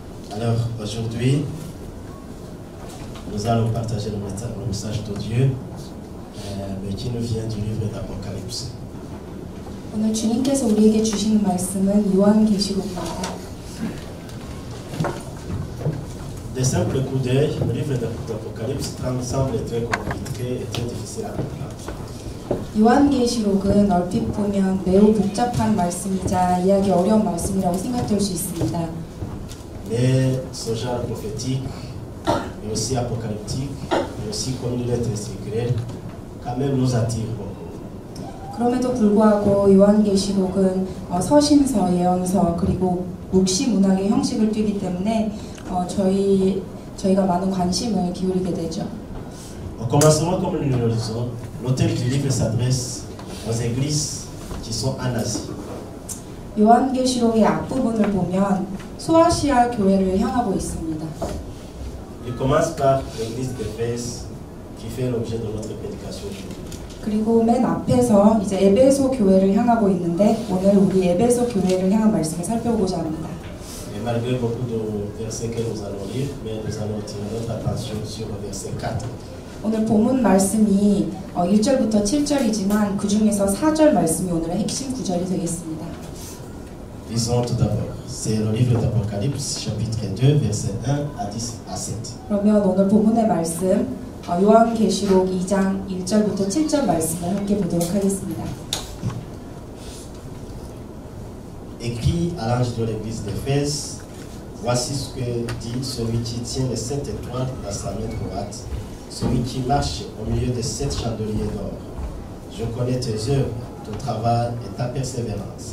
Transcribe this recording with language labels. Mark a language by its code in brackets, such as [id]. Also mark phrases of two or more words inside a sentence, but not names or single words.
[fr] Alors aujourd'hui, nous allons partager le message de Dieu qui nous vient du livre d'Apocalypse. [ko] 오늘 주님께서 우리에게 주시는 말씀은 요한계시록입니다. [fr] Des simples coups d'œil, le livre d'Apocalypse semble très compliqué et très difficile à comprendre. [ko] 요한계시록은 얼핏 보면 매우 복잡한 말씀이자 이해하기 어려운 말씀이라고 생각될 수 있습니다. [fr] Mais ce genre prophétique, mais aussi apocalyptique, mais aussi comme une lettre secrète, quand même nous attire beaucoup. [ko] 그럼에도 불구하고 요한계시록은 서신서, 예언서 그리고 묵시 문학의 형식을 띠기 때문에 저희가 많은 관심을 기울이게 되죠. [fr] Au commencement, comme nous le disons, l'auteur du livre s'adresse aux églises qui sont en Asie. [ko] 요한계시록의 앞부분을 보면 소아시아 교회를 향하고 있습니다. [fr] Il commence par l'église d'Éphèse qui fait l'objet de notre prédication. [ko] 그리고 맨 앞에서 이제 에베소 교회를 향하고 있는데 오늘 우리 에베소 교회를 향한 말씀을 살펴보고자 합니다. [fr] Et malgré beaucoup de versets que nous allons lire, mais nous allons attirer notre attention sur le verset 4. [ko] 오늘 본문 말씀이 1절부터 7절이지만 그 중에서 4절 말씀이 오늘의 핵심 구절이 되겠습니다. [fr] Lisons tout d'abord. C'est le livre d'Apocalypse, chapitre 2, versets 1 à 10 à 7. [ko] 그러면 오늘 본문의 말씀 요한계시록 2장 1절부터 7절 말씀을 함께 보도록 하겠습니다. [fr] Écrit à l'ange de l'église d'Éphèse, voici ce que dit celui qui tient les 7 étoiles dans sa main droite, celui qui marche au milieu des 7 chandeliers d'or. Je connais tes œuvres, ton travail et ta persévérance.